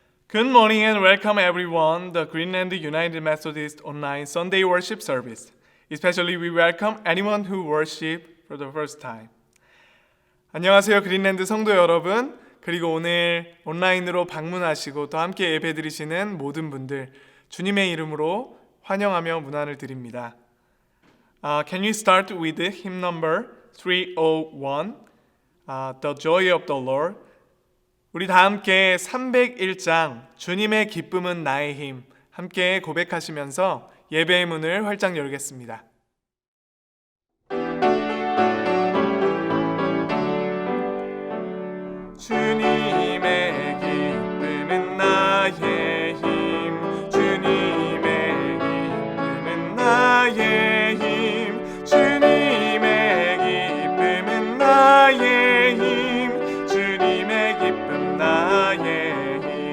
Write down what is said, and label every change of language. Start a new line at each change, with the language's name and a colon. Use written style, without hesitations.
English: Good morning and welcome everyone the Greenland United Methodist online Sunday worship service. Especially we welcome anyone who worship for the first time.
Korean: 안녕하세요 그린랜드 성도 여러분, 그리고 오늘 온라인으로 방문하시고 또 함께 예배드리시는 모든 분들 주님의 이름으로 환영하며 문안을 드립니다.
English: Can you start with hymn number 301, The Joy of the Lord?
Korean: 우리 다 함께 301장 주님의 기쁨은 나의 힘 함께 고백하시면서 예배의 문을 활짝 열겠습니다. 주님의 기쁨은 나의 힘, 주님의 기쁨은 나의 힘, 주님의 기쁨은 나의 힘, 주님의 기쁨 나의 힘.